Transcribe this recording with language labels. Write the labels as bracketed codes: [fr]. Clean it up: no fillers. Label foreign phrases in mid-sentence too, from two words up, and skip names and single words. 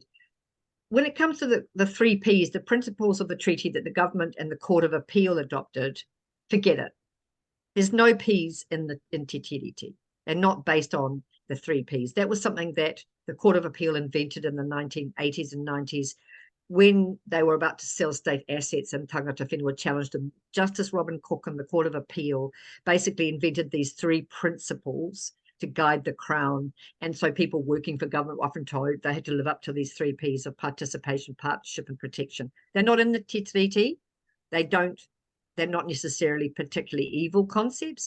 [en] When it comes to the 3 Ps, the principles of the treaty that the government and the Court of Appeal adopted, forget it. There's no Ps in Te Tiriti. They're not based on the 3 Ps. That was something that the Court of Appeal invented in the 1980s and 90s when they were about to sell state assets, and [mi] tangata whenua [en] challenged them. Justice Robin Cook and the Court of Appeal basically invented these 3 principles to guide the crown. And so people working for government were often told they had to live up to these 3 Ps of participation, partnership, and protection. They're not in the Tiriti. They're not necessarily particularly evil concepts.